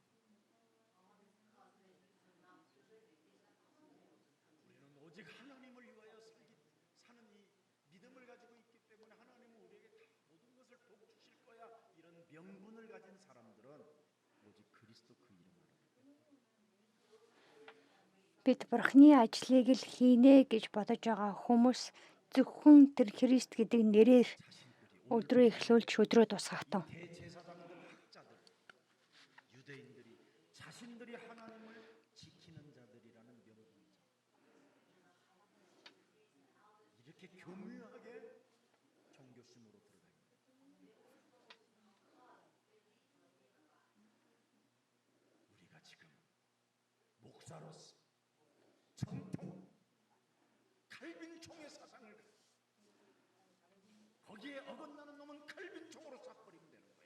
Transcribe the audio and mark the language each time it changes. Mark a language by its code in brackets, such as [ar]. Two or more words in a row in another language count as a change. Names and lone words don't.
[ko] 우리는 오직 하나님을 위하여 사는 이 믿음을 가지고 있기 때문에 하나님은 우리에게 다 모든 것을 복 주실 거야. 이런 명분을 가진 사람들은 오직 그리스도 그 이름을 [mn] Бид бурханы ажлыг л хийнэ гэж бодож байгаа хүмүүс зөвхөн тэр Христ гэдэг нэрээр өдрөө эхлүүлж өдрөө тусгах тун. [ko] 대제사장들 학자들 유대인들이 자신들이 하나님을 지키는 자들이라는 명분이죠. 이렇게 교묘하게 종교심으로 들어다닙니다. 우리가 지금 목사로서 정통 칼빈총의 사상을 거기에 어긋나는 놈은 칼빈총으로 쏴버리면 되는 거야.